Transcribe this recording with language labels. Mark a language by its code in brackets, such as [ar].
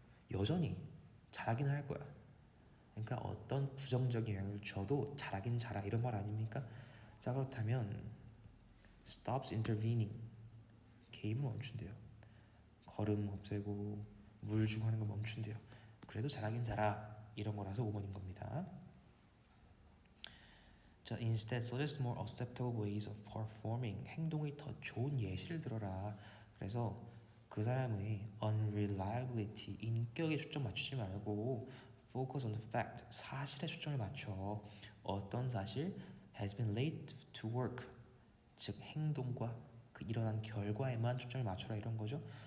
[ko] 여전히 잘하긴 할 거야. 그러니까 어떤 부정적인 영향을 줘도 잘하긴 잘하 이런 말 아닙니까? 자, 그렇다면 [en] stops intervening, [ko] 개입을 멈춘대요. 걸음 없애고 물 주고 하는 거 멈춘대요. 그래도 잘하긴 잘하 이런 거라서 5번인 겁니다. [en] 자, instead suggest more acceptable ways of performing, [ko] 행동의 더 좋은 예시를 들어라. 그래서 그 사람의 unreliability, 인격에 초점 맞추지 말고 [en] focus on the fact, [ko] 사실에 초점을 맞춰. 어떤 사실? [en] has been late to work, [ko] 즉 행동과 그 일어난 결과에만 초점을 맞춰라 이런 거죠.